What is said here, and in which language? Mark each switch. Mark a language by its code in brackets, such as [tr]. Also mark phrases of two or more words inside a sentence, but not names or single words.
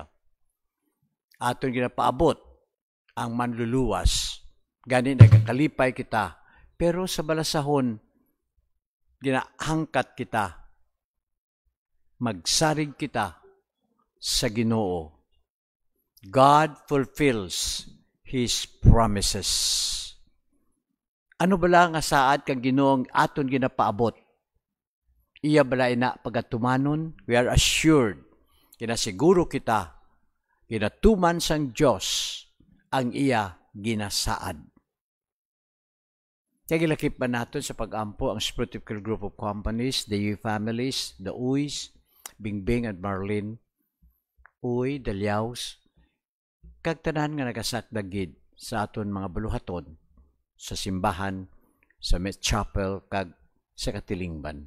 [hil] Aton ginapaabot ang manluluwas. Gani nagakalipay kita. Pero sa balasahon, ginaangkat kita. Magsarig kita sa Ginoo. [en] God fulfills His promises. [hil] Ano bala nga saad kang Ginoong aton ginapaabot? Iya bala ina pagatumanon, [en] we are assured, [hil] ginasiguro kita, ginatuman sang Diyos ang iya ginasaad. Kaya gilakip ba natin sa pag-ampo ang Spiritual Group of Companies, [en] the Uy families, the Uys, [hil] Bingbing at Marlene, Uy, Dalyaws, kag tanan nga nagasakdagid sa aton mga buluhaton, sa simbahan, sa Met Chapel, kag sa Katilingban.